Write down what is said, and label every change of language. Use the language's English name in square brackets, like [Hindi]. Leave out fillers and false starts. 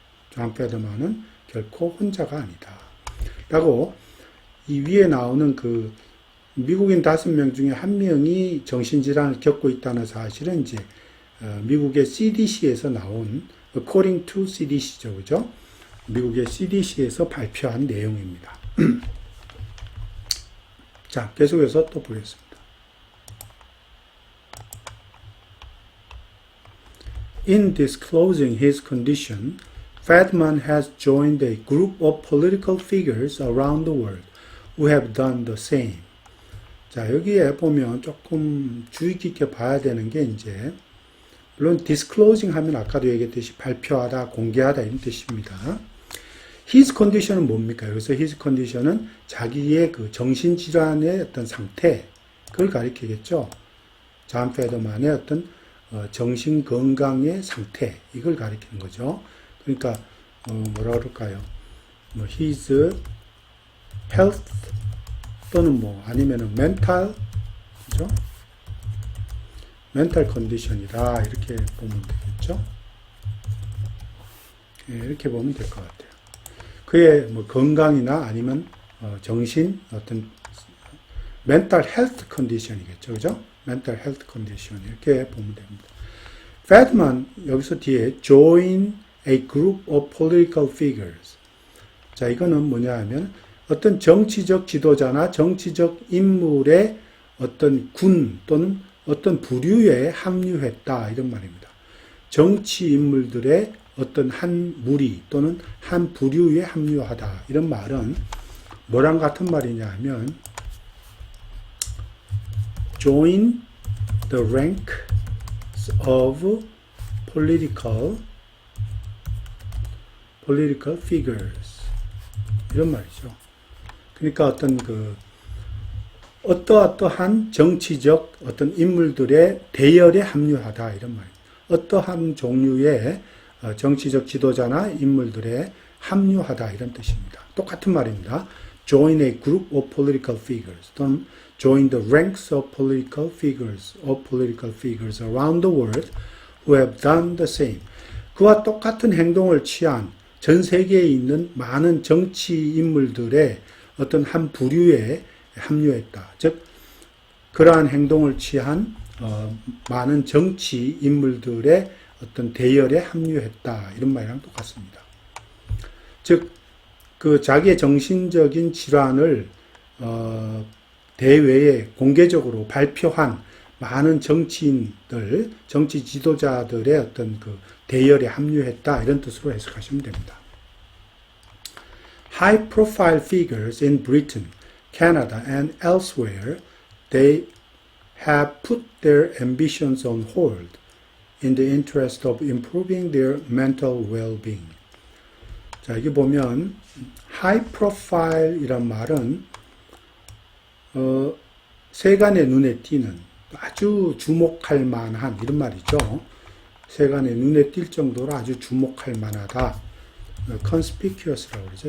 [Korean] 존 페더만은 결코 혼자가 아니다. 라고 이 위에 나오는 그 미국인 5명 중에 한 명이 정신질환을 겪고 있다는 사실은 이제 미국의 CDC에서 나온 [English] according to CDC [Korean] 죠, 그죠? 미국의 CDC에서 발표한 내용입니다. 자, 계속해서 또 보겠습니다. [English] In disclosing his condition, Fedman has joined a group of political figures around the world who have done the same. [Korean] 자, 여기에 보면 조금 주의 깊게 봐야 되는 게 이제 물론 disclosing 하면 아까도 얘기했듯이 발표하다, 공개하다 이런 뜻입니다. [English] His condition [Korean] 은 뭡니까? 여기서 [English] his condition [Korean] 은 자기의 그 정신질환의 어떤 상태, 그걸 가리키겠죠. 존 페더만의 어떤 정신 건강의 상태, 이걸 가리키는 거죠. 그러니까, 뭐라 그럴까요? [English] his health [Korean] 또는 아니면은 mental, 그죠? [English] mental condition [Korean] 이다. 이렇게 보면 되겠죠. 예, 이렇게 보면 될 것 같아요. 그의 건강이나 아니면 정신 어떤 [English] mental health condition [Korean] 이겠죠, 그죠? [English] mental health condition [Korean] 이렇게 보면 됩니다. [English] Fedman [Korean] 여기서 뒤에 [English] join a group of political figures. [Korean] 자, 이거는 뭐냐 하면 어떤 정치적 지도자나 정치적 인물의 어떤 군 또는 어떤 부류에 합류했다 이런 말입니다. 정치 인물들의 어떤 한 무리 또는 한 부류에 합류하다 이런 말은 뭐랑 같은 말이냐 하면 [English] join the ranks of political figures [Korean] 이런 말이죠. 그러니까 어떤 어떠한 정치적 어떤 인물들의 대열에 합류하다 이런 말입니다. 어떠한 종류의 정치적 지도자나 인물들의 합류하다 이런 뜻입니다. 똑같은 말입니다. [English] Join a group of political figures [Korean] 또는 [English] join the ranks of political figures around the world who have done the same. [Korean] 그와 똑같은 행동을 취한 전 세계에 있는 많은 정치 인물들의 어떤 한 부류에 합류했다. 즉 그러한 행동을 취한 많은 정치 인물들의 어떤 대열에 합류했다. 이런 말이랑 똑같습니다. 즉 그 자기의 정신적인 질환을 대외에 공개적으로 발표한 많은 정치인들, 정치 지도자들의 어떤 그 대열에 합류했다. 이런 뜻으로 해석하시면 됩니다. [English] High profile figures in Britain, Canada and elsewhere, they have put their ambitions on hold in the interest of improving their mental well-being. [Korean] 자, 여기 보면 [English] high profile [Korean] 이란 말은 세간의 눈에 띄는 아주 주목할 만한 이런 말이죠. 세간의 눈에 띌 정도로 아주 주목할 만하다. conspicuous라고 그러죠.